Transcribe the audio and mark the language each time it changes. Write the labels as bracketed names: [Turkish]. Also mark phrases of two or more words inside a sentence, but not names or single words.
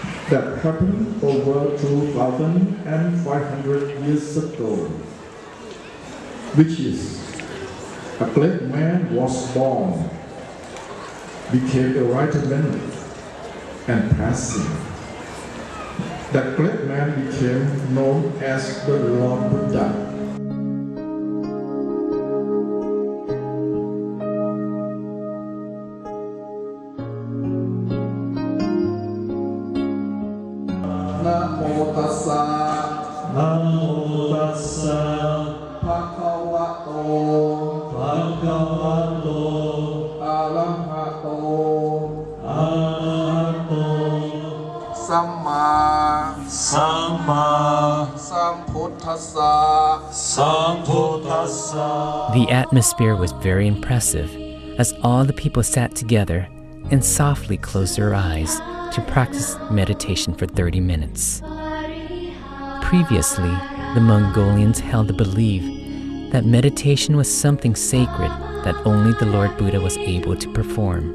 [English] that happened over 2,500 years ago, which is a black man was born, became enlightenment and passing. That black man became known as the Lord Buddha. [Pali] Namo tassa, Namo tassa, Bhagavato, Bhagavato, Arahato, Arahato, Samma, Samma, Sambuddhassa, Sambuddhassa. [English] The atmosphere was very impressive as all the people sat together and softly closed their eyes to practice meditation for 30 minutes. Previously, the Mongolians held the belief that meditation was something sacred that only the Lord Buddha was able to perform.